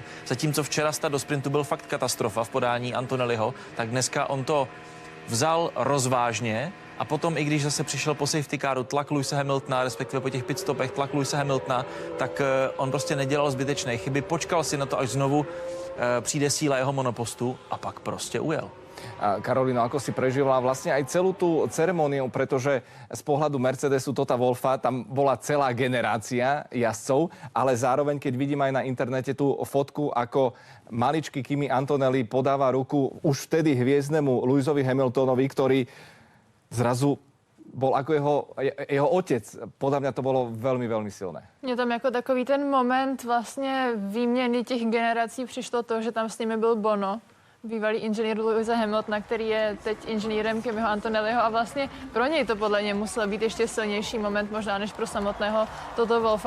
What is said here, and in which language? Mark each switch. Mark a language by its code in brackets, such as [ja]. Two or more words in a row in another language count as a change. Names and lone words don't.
[cs] Zatímco včera start do sprintu byl fakt katastrofa v podání Antonelliho, tak dneska on to vzal rozvážně a potom, i když zase přišel po safety caru tlak Lewise Hamiltona, respektive po těch pitstopech tlak Lewise Hamiltona, tak on prostě nedělal zbytečné chyby, počkal si na to, až znovu přijde síla jeho monopostu a pak prostě ujel. [sk] Karolíno, ako si prežila vlastne aj celú tú ceremóniu, pretože z pohľadu Mercedesu Tota Wolffa tam bola celá generácia jazdcov, ale zároveň, keď vidím aj na internete tú fotku, ako maličký Kimi Antonelli podáva ruku už vtedy hviezdnemu Lewisovi Hamiltonovi, ktorý zrazu bol ako jeho otec. Podľa mňa to bolo veľmi, veľmi silné. [cs] Mně tam jako takový ten moment vlastně výměny těch generací přišlo to, že tam s nimi byl Bono, bývalý inženýr Lewise Hamiltona, který je teď inženýrem Kimiho Antonelliho a vlastně pro něj to podle mě musel být ještě silnější moment možná než pro samotného Toto Wolffa.